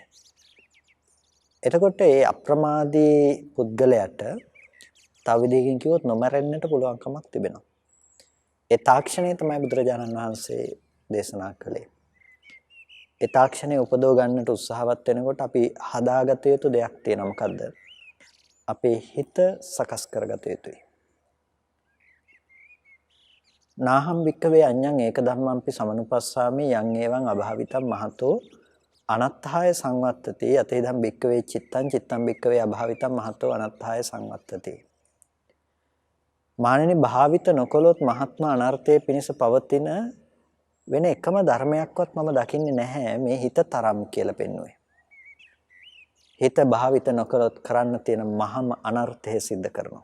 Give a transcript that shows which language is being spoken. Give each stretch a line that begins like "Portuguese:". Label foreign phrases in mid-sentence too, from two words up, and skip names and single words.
Sinhala: එතකොට මේ අප්‍රමාදී පුද්ගලයාට තව විදිහකින් කිව්වොත් නොමරෙන්නට පුළුවන් කමක් තිබෙනවා. ඒ තාක්ෂණය තමයි බුදුරජාණන් වහන්සේ දේශනා කළේ. ඒ තාක්ෂණය උපදව ගන්නට උත්සාහවත් වෙනකොට අපි හදාගත යුතු දෙයක් තියෙනවා. මොකද්ද? අපේ හිත සකස් කරගත යුතුයි.
Pali: නාහම් වික්කවේ අඤ්ඤං ඒක ධම්මම්පි සමනුපස්සාමි යං ඒවං අභාවිතං මහතෝ අනත්ථාය සංවත්තති යතේදම් වික්කවේ චිත්තං චිත්තං වික්කවේ අභාවිතං මහතෝ අනත්ථාය සංවත්තති.
Sinhala: මානෙනි භාවිත නොකළොත් මහත්ම අනර්ථයේ පිණිස පවතින වෙන එකම ධර්මයක්වත් මම දකින්නේ නැහැ මේ හිත තරම් කියලා පෙන්වුවේ. හිත භාවිත නොකළොත් කරන්න තියෙන මහම අනර්ථය සිද්ධ කරනවා.